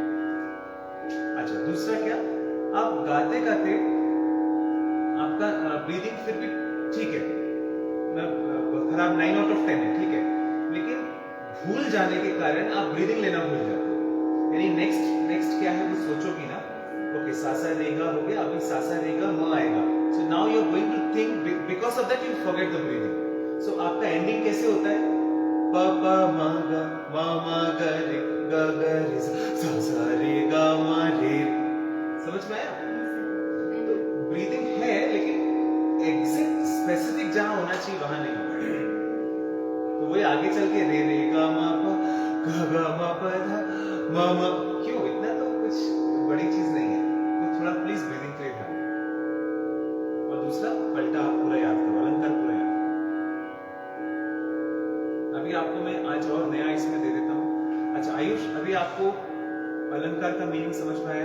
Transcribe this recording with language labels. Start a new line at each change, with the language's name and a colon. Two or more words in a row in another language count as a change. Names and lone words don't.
Hindi: अच्छा, दूसरा क्या, आप गाते गाते आपका ब्रीदिंग फिर भी ठीक है, खराब 9
English: out of
Hindi: 10 है, ठीक है, लेकिन भूल जाने के कारण आप ब्रीदिंग लेना भूल जाते हो। यानी नेक्स्ट क्या है वो सोचोगी ना, ओके सासा रेगा हो गया, अभी सासा रेगा म आएगा,
English: So now you are going to think, because of that you forget the breathing.
Hindi: सो आपका एंडिंग कैसे होता है? प प म ग ग रे ग रे सा सा रे ग म रे। समझ में आया? तो ब्रीदिंग है, लेकिन
English: exact specific
Hindi: जहां होना चाहिए वहां नहीं होगा। तो वही आगे चल के रे रे ग म प ग म प ध म क्यों, इतना तो कुछ बड़ी चीज नहीं है। तो थोड़ा प्लीज ब्रीदिंग के लिए ध्यान। और दूसरा, पलटा आप पूरा याद करो, अलंकार पूरा याद करो। अभी आपको मैं आज और नया इसमें दे देता हूँ। अच्छा आयुष, अभी आपको अलंकार का मीनिंग समझ में आया?